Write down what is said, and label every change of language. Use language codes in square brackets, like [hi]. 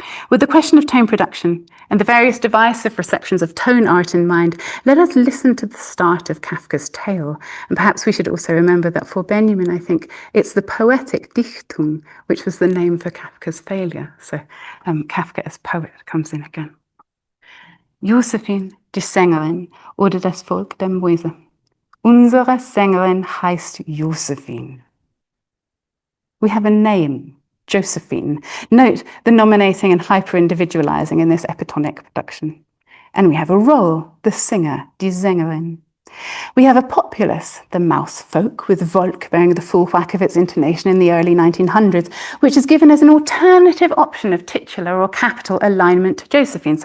[en] With the question of tone production and the various divisive receptions of tone art in mind, let us listen to the start of Kafka's tale. And perhaps we should also remember that for Benjamin, I think it's the poetic Dichtung, which was the name for Kafka's failure. So Kafka as poet comes in again. [de] Josephine, die Sängerin oder das Volk der Mäuse. Unsere Sängerin heißt Josephine. [en] We have a name, Josephine. Note the nominating and hyper-individualizing in this epitonic production. And we have a role, the singer, die Sängerin. We have a populace, the mouse folk, with Volk bearing the full whack of its intonation in the early 1900s, which is given as an alternative option of titular or capital alignment to Josephine.